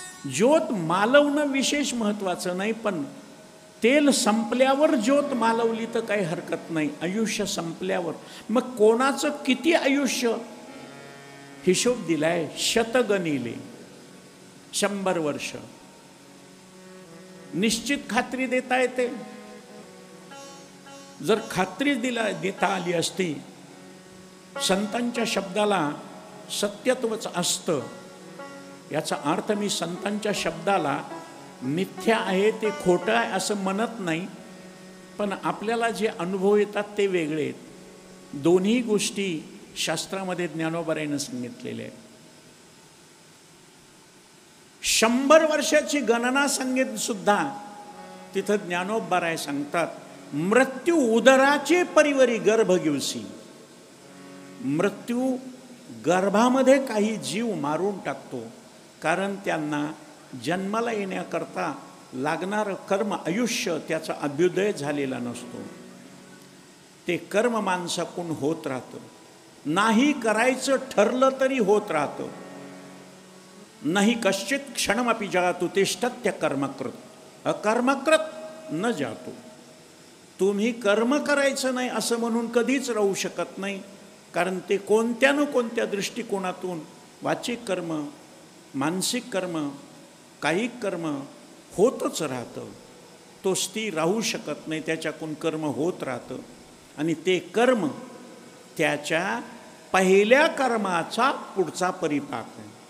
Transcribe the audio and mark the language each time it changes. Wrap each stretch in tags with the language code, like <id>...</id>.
<mr>ज्योत मालवणं विशेष महत्त्वाचं नाही, पण तेल संपल्यावर ज्योत मालवली तर काही हरकत नाही, आयुष्य संपल्यावर। मग कोणाचं किती आयुष्य हिशोब दिलाय, शतगणिले 100 वर्ष। निश्चित खात्री देता येते। जर खात्री देता आली असती, संतांच्या शब्दाला सत्यत्वच असतं। याचा अर्थ मी संतांच्या शब्दाला मिथ्या आहे ते खोटं आहे असं म्हणत नाही, पण आपल्याला जे अनुभव येतात ते वेगळे आहेत। दोन्ही गोष्टी शास्त्रामध्ये ज्ञानोबारायनं सांगितलेल्या आहेत। 100 वर्षाची गणना सांगित सुद्धा तिथं ज्ञानोबाराय सांगतात, मृत्यू उदराचे परिवरी गर्भ घेऊसी। मृत्यू गर्भामध्ये काही जीव मारून टाकतो, कारण त्यांना जन्माला येण्याकरता लागणारं कर्म आयुष्य त्याचा अभ्युदय झालेला नसतो। ते कर्म माणसाकडून होत राहतं, नाही करायचं ठरलं तरी होत राहतं।</mr> <sa>नाही कश्चित क्षणमपि जातु तिष्ठत्य कर्मकृत अकर्मकृत न जातो।</sa> <mr>तुम्ही कर्म करायचं नाही असं म्हणून कधीच राहू शकत नाही, कारण ते कोणत्या न कोणत्या दृष्टिकोनातून वाचिक कर्म, मानसिक कर्म, कायिक कर्म होतच राहतं। तो स्थिर राहू शकत नाही, त्याच्याकडून कर्म होत राहतं आणि ते कर्म त्याच्या पहिल्या कर्माचा पुढचा परिपाक आहे।</mr>